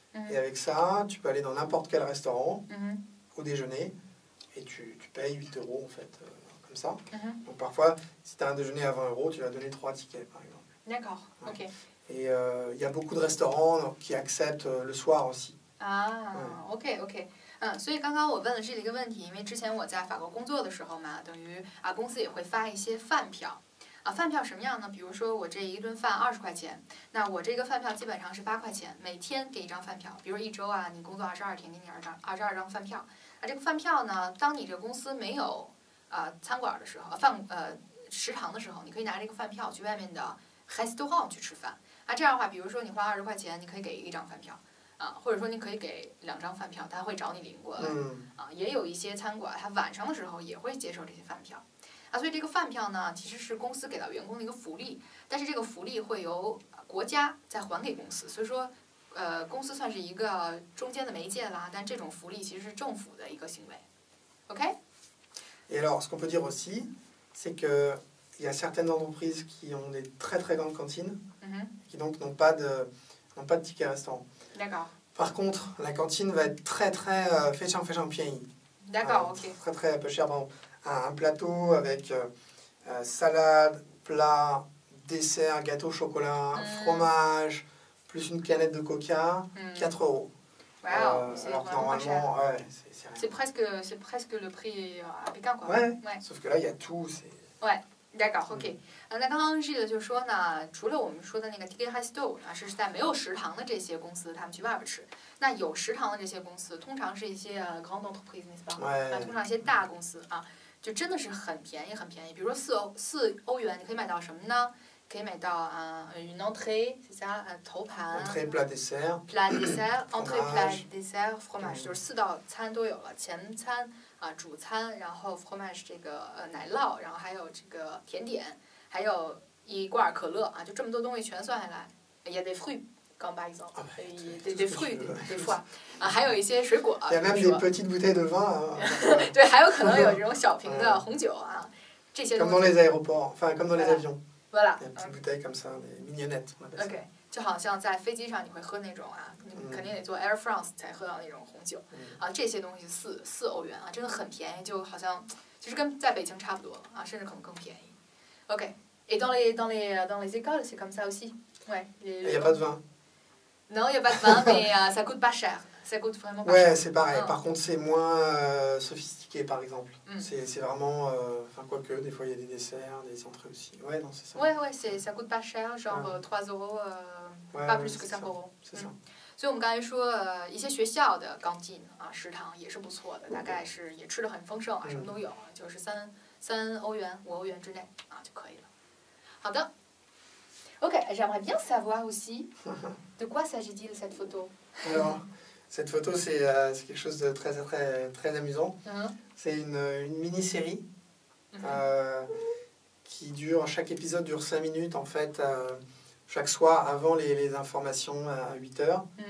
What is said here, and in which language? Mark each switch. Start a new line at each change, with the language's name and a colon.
French: Et avec ça, tu peux aller dans n'importe quel restaurant au déjeuner et tu payes 8 € en fait, comme ça. Donc parfois, si tu as un déjeuner à 20 €, tu vas donner 3 tickets par exemple. D'accord, ok. Et il y a beaucoup de restaurants qui acceptent le soir aussi.
Chinese: OK，所以刚刚我问了这一个问题，因为之前我在法国工作的时候嘛，等于公司也会发一些饭票。饭票什么样呢？比如说我这一顿饭20块钱，那我这个饭票基本上是8块钱，每天给一张饭票。比如一周你工作22天，给你22张饭票。这个饭票呢，当你这个公司没有餐馆的时候，食堂的时候，你可以拿这个饭票去外面的 restaurant 去吃饭。这样的话，比如说你花20块钱，你可以给1张饭票。或者说你可以给2张饭票，他会找你领过来。也有一些餐馆，他晚上的时候也会接受这些饭票。所以这个饭票呢，其实是公司给到员工的一个福利，但是这个福利会由国家再还给公司，所以说，公司算是一个中间的媒介啦，但这种福利其实是政府的一个行为。 OK?
French: Et alors, ce qu'on peut dire aussi, c'est que il y a certaines entreprises qui ont des très très grandes cantines, qui donc n'ont pas de ticket restaurant. D'accord. Par contre, la cantine va être très très
Chinese: 非常便宜.
French: D'accord, ok. Très très peu cher. Bon, un plateau avec salade, plat, dessert, gâteau au chocolat, fromage, plus une canette de coca, 4 euros. Wow, c'est vraiment pas cher. Ouais, c'est presque le prix à Pékin, quoi. Ouais, sauf que là, il y a tout. Ouais. D'accord, OK。
Chinese: 那刚刚这个就说呢，除了我们说的那个 ticket resto 是在没有食堂的这些公司，他们去外边吃。那有食堂的这些公司，通常是一些
French: grand entreprise，
Chinese: 通常一些大公司就真的是很便宜，很便宜。比如说4欧元，你可以买到什么呢？可以买到
French: une entrée， c'est ça，
Chinese: 头盘。
French: entrée plat dessert。plat dessert，entrée plat dessert，fromage，
Chinese: 就是4道餐都有了，前餐。主餐，然后 fromage 这个奶酪，然后还有这个甜点，还有1罐可乐就这么多东西全算下来，也得
French: fruits， comme par exemple， des fruits des fois，
Chinese: 还有一些水果。
French: Il y a même des petites bouteilles de vin。
Chinese: 对，还有可能有这种小瓶的红酒这些东西。
French: Comme dans les aéroports, enfin comme dans les avions. Voilà. Des petites bouteilles comme ça, des mignonnettes.
Chinese: OK， 就好像在飞机上你会喝那种你肯定得坐 Air France 才喝到那种红酒这些东西4欧元真的很便宜，就好像其实跟在北京差不多甚至可能更便宜。 OK。
French: Et dans les écoles, c'est comme ça aussi. Ouais. Il n'y a pas de vin. Non, il n'y a pas de vin, mais ça coûte pas cher. Ça coûte vraiment pas cher. Ouais, c'est pareil. Par contre, c'est moins sophistiqué, par exemple. C'est vraiment... Enfin, quoique, des fois, il y a des desserts, des entrées aussi. Ouais, non, c'est ça. Ouais, ça coûte pas cher, genre 3 euros, pas plus que 5 euros. C'est ça.
Chinese: 所以我们刚才说一些学校的钢进食堂也是不错的，大概是也吃得很丰盛什么都有，就是3欧元、5欧元之内就可以了。好的。
French: OK, j'aimerais bien savoir aussi de quoi s'agit-il cette photo. Alors, cette photo, c'est quelque chose de très, très, très amusant. C'est une mini-série qui dure, chaque épisode dure 5 minutes en fait, chaque soir avant les informations à 8 heures.